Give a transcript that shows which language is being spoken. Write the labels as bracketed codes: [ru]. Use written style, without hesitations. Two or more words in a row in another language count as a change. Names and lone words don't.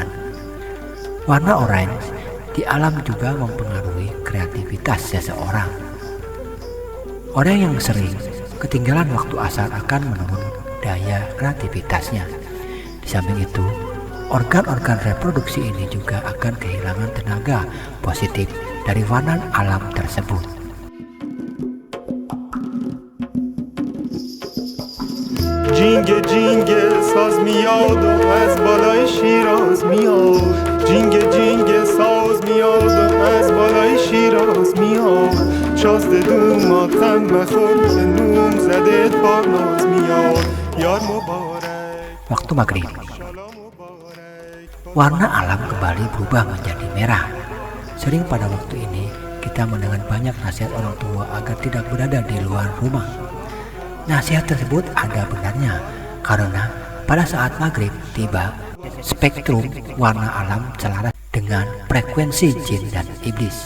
[id] Warna orange di alam juga mempengaruhi kreativitas seseorang. Orang yang sering ketinggalan waktu asar akan menurun daya kreativitasnya. Di samping itu, Organ-organ reproduksi ini juga akan kehilangan tenaga positif dari warna alam tersebut. [fa] جینگه جینگه ساز میاد و از بالای شیراز میاد جینگه جینگه ساز میاد و از بالای شیراز میاد شازده دوماتم مخور که نوم زده پارناز میاد یار مبارک. [id] Waktu maghrib, warna alam kembali berubah menjadi merah. Sering pada waktu ini kita mendengar banyak nasihat orang tua agar tidak berada di luar rumah. Nasihat tersebut ada benarnya, karena pada saat maghrib tiba, spektrum warna alam selaras dengan frekuensi jin dan iblis.